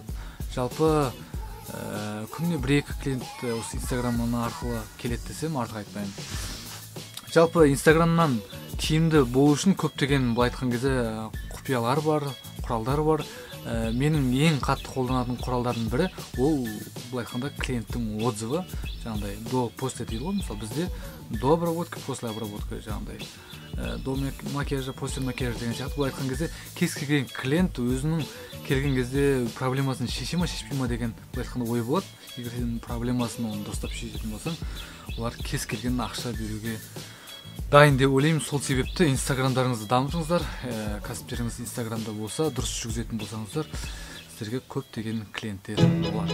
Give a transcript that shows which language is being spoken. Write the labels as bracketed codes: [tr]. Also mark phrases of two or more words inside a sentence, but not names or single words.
[kk] Жалпы күніне 1-2 клиент осы Инстаграмнан арқылы келеді десем артық айтпаймын. Жалпы Инстаграмнан тиімді болу үшін көптеген былай айтқан кезде құпиялар бар, құралдар бар. Менің ең қатты қолданатын құралдардың бірі ол былай айтқанда клиенттің отзывы, жаңағыдай [ru] до после [kk] дейді ғой. Мысалы бізде [ru] до обработки, после обработки [kk] жаңағыдай [ru] до макияжа, после макияжа [kk] деген сияқты. Былай айтқан кезде кез келген клиент өзінің келген кезде проблемасын шеше ма, шешпей ма деген былай айтқанда ой болады. Егер сен проблемасын оны дұрыстап шешетін болсаң, олар кез келген ақша беруге дайын деп ойлаймын. Сол себепті Инстаграмдарыңызды дамытыңыздар. Кәсіптеріңіз Инстаграмда болса, дұрыс жүргізетін болсаңыздар, сіздерге көптеген клиенттер болады.